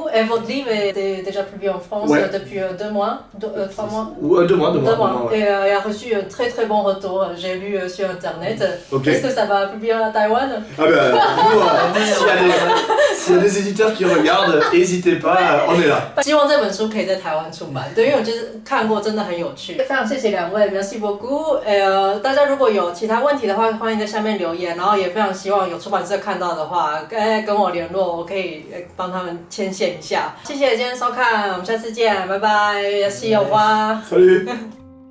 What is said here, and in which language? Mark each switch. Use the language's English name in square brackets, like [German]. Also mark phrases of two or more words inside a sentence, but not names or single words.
[French] Et votre livre est déjà publié en France depuis 2 mois, 3 mois. 2 mois. Et a reçu un très très bon retour. J'ai lu sur internet. Okay. Est-ce que ça va publier à Taïwan? Ah ben, nous, s'il y a des éditeurs qui regardent, n'hésitez pas, on est là. [Chinese] 希望这本书可以在台湾出版，对，因为我就是看过，真的很有趣。非常谢谢两位 ， [French] merci beaucoup。 [Chinese] 大家如果有其他问题的话，欢迎在下面留言，然后也非常希望有出版社看到的话，跟我联络，我可以帮他们牵线一下。谢谢今天收看，我们下次见，拜拜， [English] see you， [French] au revoir。 Salut